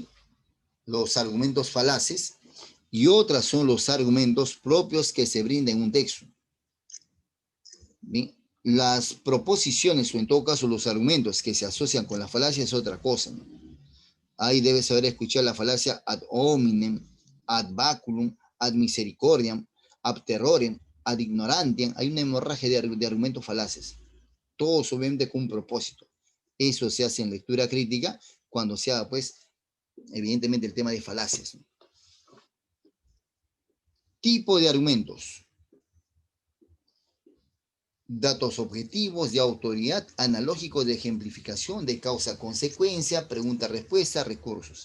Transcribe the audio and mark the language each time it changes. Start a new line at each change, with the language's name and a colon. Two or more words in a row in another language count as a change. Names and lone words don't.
Spanish: Los argumentos falaces, y otras son los argumentos propios que se brindan en un texto. ¿Bien? Las proposiciones, o en todo caso los argumentos que se asocian con la falacia es otra cosa, ¿no? Ahí debes saber escuchar la falacia
Latin: ad hominem, ad baculum, ad misericordiam, ab terrorem, ad ignorantiam.
Spanish: Hay una hemorragia de argumentos falaces, todos obviamente con un propósito. Eso se hace en lectura crítica cuando se haga, pues, evidentemente el tema de falacias. Tipo de argumentos. Datos objetivos de autoridad, analógicos de ejemplificación, de causa-consecuencia, pregunta-respuesta, recursos.